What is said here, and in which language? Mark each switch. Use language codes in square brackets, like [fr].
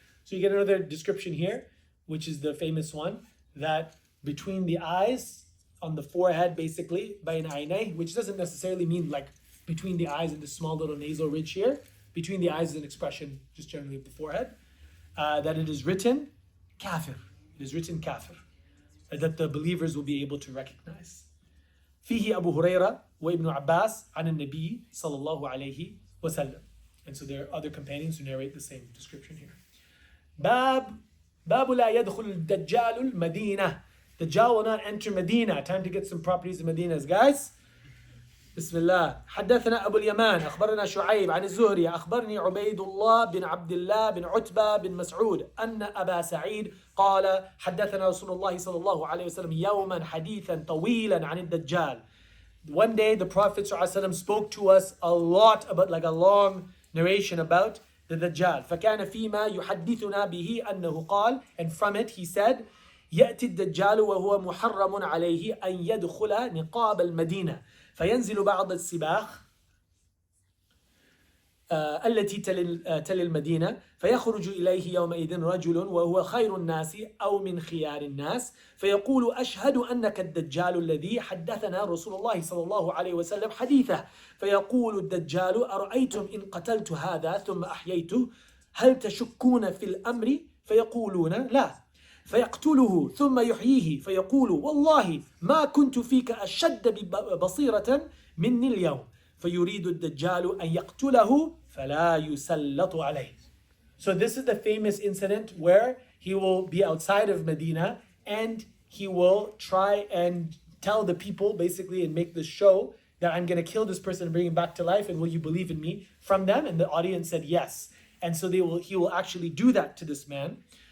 [en] So you get another description here, which is the famous one, that between the eyes, on the forehead basically, [ar] بين عينيه, [en] which doesn't necessarily mean like between the eyes and the small little nasal ridge here. Between the eyes is an expression just generally of the forehead. That it is written kafir. It is written kafir. That the believers will be able to recognize. [ar] فيه أبو هريرة وابن عباس عن النبي صلى الله عليه وسلم. [en] And so there are other companions who narrate the same description here. [ar] باب لا يدخل الدجال المدينة. [en] Dajjal will not enter Medina. Time to get some properties in Medina, guys. [ar] بسم الله. حدثنا أبو اليمان أخبرنا شعيب عن الزهري أخبرني عبيد الله بن عبد الله بن عتبة بن مسعود أن أبا سعيد قال حدثنا رسول الله صلى الله عليه وسلم يوما حديثا طويلا عن الدجال. [en] One day the Prophet ﷺ spoke to us a lot about, like a long narration about the Dajjal. [ar] فكان فيما يحدثنا به أنه قال, [en] and from it he said, [ar] يأتي الدجال وهو محرم عليه أن يدخل نقاب المدينة فينزل بعض السباخ التي تلي المدينة فيخرج إليه يومئذ رجل وهو خير الناس أو من خيار الناس فيقول أشهد أنك الدجال الذي حدثنا رسول الله صلى الله عليه وسلم حديثه فيقول الدجال أرأيتم إن قتلت هذا ثم أحييته هل تشكون في الأمر فيقولون لا فيقتله ثم يحييه فيقول والله ما كنت فيك أشد بصيرة مني اليوم فيريد الدجال أن يقتله فلا يسلط عليه. [en] So this is the famous incident where he will be outside of Medina and he will try and tell the people basically and make this show that I'm going to kill this person and bring him back to life and will you believe in me from them? And the audience said yes. And so he will actually do that to this man.